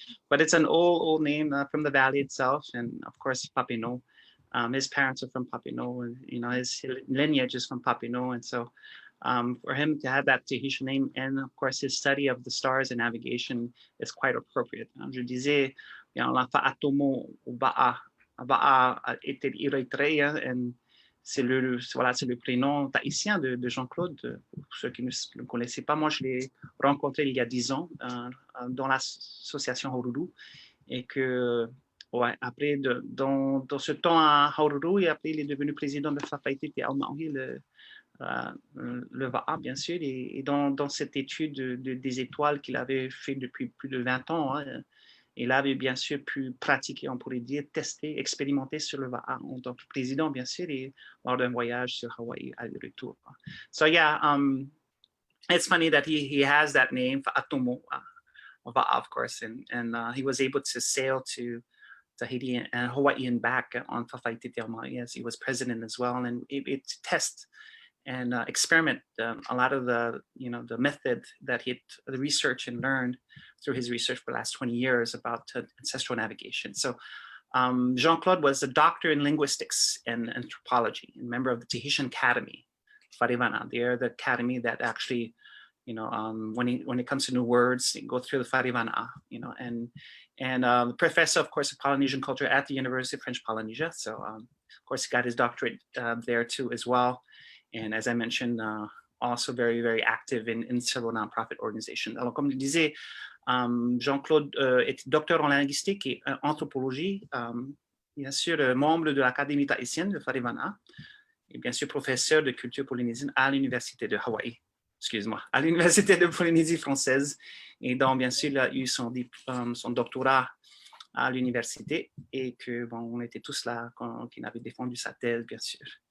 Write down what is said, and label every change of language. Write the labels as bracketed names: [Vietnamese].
[English] But it's an old name from the valley itself. And of course, Papineau. His parents are from Papineau, and his lineage is from Papineau. And so for him to have that Tahitian name, and of course his study of the stars and navigation is quite appropriate. [French] Je disais, la fa'atomo ba'a et Teriʻioteraʻi, and c'est le prénom tahitien de Jean-Claude. Pour ceux qui ne le connaissaient pas, moi je l'ai rencontré il y a 10 ans dans l'association Haururu, et que après dans ce temps à Haururu, et après il est devenu président de Fafaiti Te Aumaohi, le VAA bien sûr, et dans cette étude des étoiles qu'il avait fait depuis plus de 20 ans, il avait bien sûr pu pratiquer, on pourrait dire, tester, expérimenter sur le VAA en tant que président, bien sûr, et lors d'un voyage sur Hawaï à retour. [English] So yeah, it's funny that he has that name for Atomo, VAA, of course, and he was able to sail to Tahiti and Hawaii and back on Fafaiti Te Aumaohi as he was president as well, and it tests and experiment a lot of the method that the research and learned through his research for the last 20 years about ancestral navigation. So Jean-Claude was a doctor in linguistics and anthropology, and member of the Tahitian Academy, Farivana. They're the academy that actually, when it comes to new words, they go through the Farivana, and professor, of course, of Polynesian culture at the University of French Polynesia. So of course, he got his doctorate there too as well. And as I mentioned, also very, very active in several nonprofit organizations. [French] Alors, comme je disais, Jean-Claude est docteur en linguistique et anthropologie, bien sûr, membre de l'Académie tahitienne de Farivana, et bien sûr, professeur de culture polynésienne à l'Université de Hawaï, à l'Université de Polynésie française, et donc, bien sûr, il a eu son doctorat à l'université, et que, bon, on était tous là quand il avait défendu sa thèse, bien sûr.